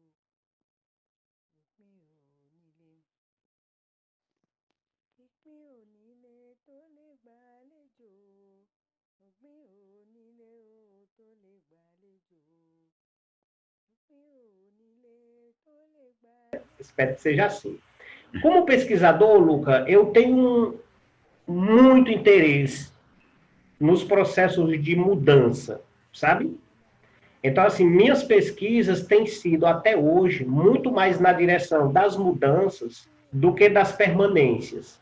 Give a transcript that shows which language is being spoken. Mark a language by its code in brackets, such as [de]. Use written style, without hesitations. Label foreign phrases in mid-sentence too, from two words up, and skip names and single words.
[yo] Òpin onílé. Ìpín onílé tó lè gbàlejò. Òpin onílé o tó lè gbàlejò. Òpin onílé tó lè gbàlejò. [pt] Espero que seja assim. Como pesquisador, Luca, eu tenho muito interesse nos processos de mudança, sabe? Então, assim, minhas pesquisas têm sido, até hoje, muito mais na direção das mudanças do que das permanências.